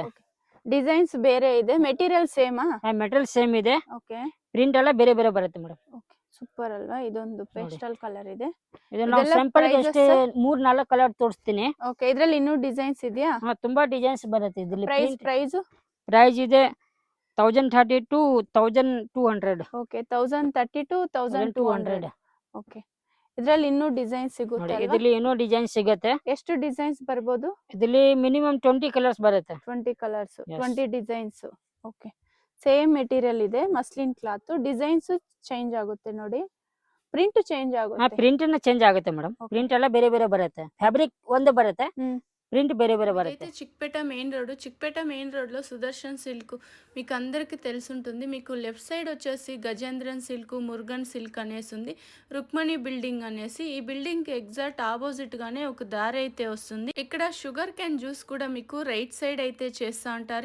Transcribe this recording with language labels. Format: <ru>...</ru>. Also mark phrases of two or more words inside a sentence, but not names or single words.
<kn>ಡಿಸೈನ್ಸ್ ಬೇರೆ ಇದೆ, ಮೆಟೀರಿಯಲ್ ಸೇಮಾ?</kn> <en>material same</en> <kn>ಇದೆ. ಓಕೆ, ಪ್ರಿಂಟ್ ಎಲ್ಲ ಬೇರೆ ಬೇರೆ ಬರುತ್ತೆ ಮೇಡಮ್.</kn> <en>okay, super</en> <kn>ಅಲ್ವಾ? ಇದೊಂದು</kn> <en>pastel color</en> <kn>ಇದೆ. ಇದು ನಾವು ಇದೆಲ್ಲ ಸ್ಯಾಂಪಲ್ prices ಅಷ್ಟೇ 3-4 ಕಲರ್ ತೋರಿಸ್ತೀನಿ. ಓಕೆ, ಇದ್ರಲ್ಲಿ ಇನ್ನೂ ಡಿಸೈನ್ಸ್ ಇದೆಯಾ? ತುಂಬಾ ಡಿಸೈನ್ಸ್ ಬರುತ್ತೆ ಇದರಲ್ಲಿ. ಪ್ರೈಸ್? ಪ್ರೈಸ್ ಇದೆ 1030 to 1200. ಓಕೆ, 1030 to 1200. ಓಕೆ, ಇದ್ರಲ್ಲಿ ಇನ್ನೂ ಡಿಸೈನ್ ಸಿಗುತ್ತೆ ನೋಡಿ. ಅಲ್ವಾ? ಇದರಲ್ಲಿ ಏನೋ ಡಿಸೈನ್ ಸಿಗುತ್ತೆ. ಎಷ್ಟು ಡಿಸೈನ್ಸ್ ಬರ್ಬೋದು? ಇದರಲ್ಲಿ</kn> <en>minimum 20 colors</en> <kn>ಬರುತ್ತೆ. 20 ಕಲರ್ಸ್, Yes. 20 ಡಿಸೈನ್ಸ್. ಓಕೆ,</kn> <en>same material</en> <kn>ಇದೆ,</kn> <en>muslin cloth. designs change</en> <kn>ಆಗುತ್ತೆ ನೋಡಿ,</kn> <en>print change</en> <kn>ಆಗುತ್ತೆ.</kn> <en>print change</en> <kn>ಆಗುತ್ತೆ ಮೇಡಮ್. Okay. ಪ್ರಿಂಟ್ ಎಲ್ಲ ಬೇರೆ ಬೇರೆ ಬರುತ್ತೆ. ಫ್ಯಾಬ್ರಿಕ್ ಒಂದು ಬರುತ್ತೆ. ಹ್ಮ್. ಪ್ರಿಂಟ್ ಬೇರೆ ಬೇರೆ ಬರುತ್ತೆ.</kn> <te>ఇదైతే చిక్పేట మెయిన్ రోడ్లో సుదర్శన్ సిల్క్ మీకు అందరికీ తెలుసుంటుంది. మీకు</te> <en>left side</en> <te>వచ్చేసి గజేంద్రన్ సిల్క్, మురుగన్ సిల్క్ అనేసి ఉంది. రుక్మణి బిల్డింగ్ అనేసి, ఈ బిల్డింగ్కి ఎగ్జాక్ట్ ఆపోజిట్గానే ఒక దారి అయితే వస్తుంది. ఇక్కడ</te> <en>sugar cane juice</en> <te>కూడా మీకు</te> <en>right side</en> <te>అయితే చేస్తూ ఉంటారు.</te>